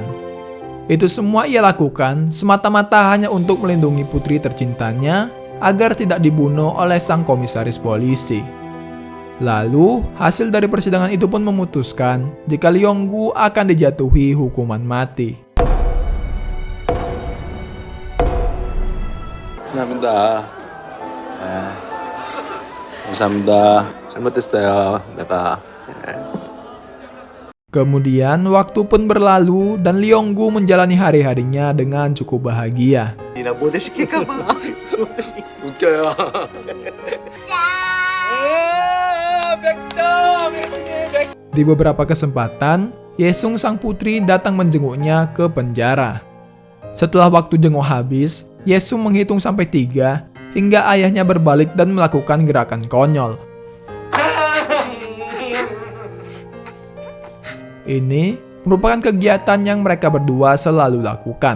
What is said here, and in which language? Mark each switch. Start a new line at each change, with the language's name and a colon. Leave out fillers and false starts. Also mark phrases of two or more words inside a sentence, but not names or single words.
Indonesian: Itu semua ia lakukan semata-mata hanya untuk melindungi putri tercintanya agar tidak dibunuh oleh sang komisaris polisi. Lalu, hasil dari persidangan itu pun memutuskan jika Leonggu akan dijatuhi hukuman mati.
Korean: 감사합니다. 감사합니다. 잘못했어요. 내가.
Indonesian: Kemudian waktu pun berlalu dan Leonggu menjalani hari-harinya dengan cukup bahagia.
Korean: 니나 모델 시킬까봐. 웃겨요. 100점!
Indonesian: Di beberapa kesempatan, Yesung sang putri datang menjenguknya ke penjara. Setelah waktu jenguk habis, Yesung menghitung sampai 3 hingga ayahnya berbalik dan melakukan gerakan konyol. Ini merupakan kegiatan yang mereka berdua selalu lakukan.